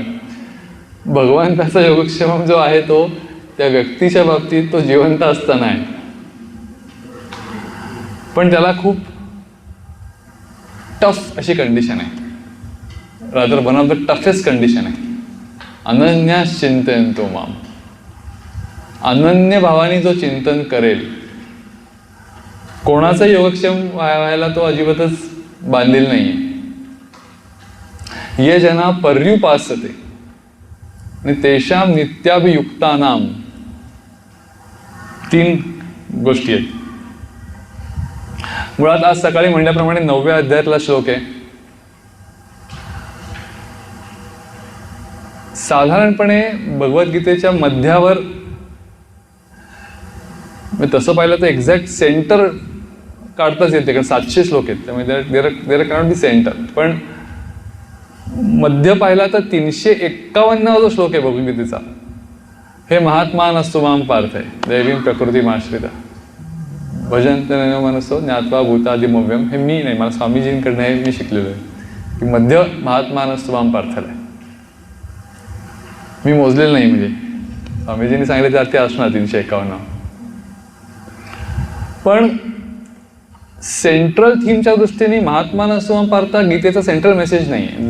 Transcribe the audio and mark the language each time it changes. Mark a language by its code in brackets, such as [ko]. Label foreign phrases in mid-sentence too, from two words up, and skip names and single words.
[mr] भगवंताचा योगक्षेमम जो आहे तो त्या व्यक्तीच्या बाबतीत तो जिवंत असताना आहे, पण त्याला खूप टफ अशी कंडिशन आहे, [en] rather one of the toughest [mr] कंडिशन आहे. [sa] अनन्याश्चिंतयन्तो माम. [mr] अनन्य भावाने जो चिंतन करेल, कोणाचा योगक्षेम व्हायला तो अजिबातच बांधलेला नाहीये. [sa] ये जना पर्युपासते [mr] आणि [sa] तेषां नित्याभियुक्तानां. [mr] तीन गोष्टी आहेत. मुळात आज सकाळी म्हणल्याप्रमाणे 9व्या अध्यायातला श्लोक आहे. साधारणपणे भगवद्गीतेच्या मध्यावर, तसं पाहिलं तर [en] exact center [mr] काढताच येते, कारण 700 श्लोक आहेत, त्यामुळे [en] there cannot be center. [mr] पण मध्य पाहिला तर 351वा श्लोक आहे भगवद्गीतेचा. [sa] हे महात्मा नसतो माम पार्थ आहे दैवीं प्रकृतीमाश्रिता भजन्ते नैव मनसो ज्ञात्वा भूतादिमव्यम. [mr] हे मी नाही, मला स्वामीजींकडनं हे मी शिकलेलो आहे की मध्य [sa] महात्मा नसतो माम पार्थला [mr] आहे. मी मोजलेलं नाही, म्हणजे स्वामीजींनी सांगितलं त्यात ते असणार 351. पण सेंट्रल थीमच्या दृष्टीने [sa] महात्मा नसतो पार्था [mr] गीतेचा [en] central message [mr] नाही आहे.